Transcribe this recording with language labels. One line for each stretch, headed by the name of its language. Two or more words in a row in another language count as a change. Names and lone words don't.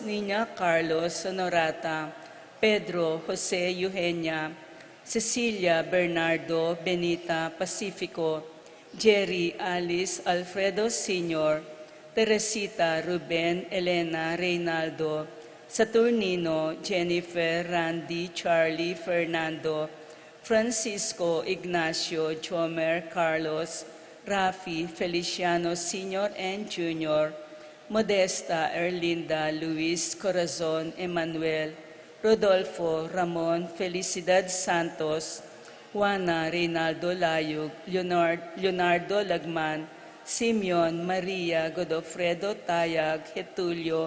English: Nina Carlos, Sonorata, Pedro, Jose Eugenia, Cecilia, Bernardo, Benita, Pacifico, Jerry, Alice, Alfredo Sr., Teresita, Ruben, Elena, Reynaldo, Saturnino, Jennifer, Randy, Charlie, Fernando, Francisco, Ignacio, Jomer, Carlos, Rafi, Feliciano Sr. and Jr., Modesta, Erlinda, Luis, Corazon, Emmanuel, Rodolfo, Ramon, Felicidad Santos, Juana, Reynaldo Layug, Leonardo Lagman, Simeon, Maria, Godofredo Tayag, Getulio,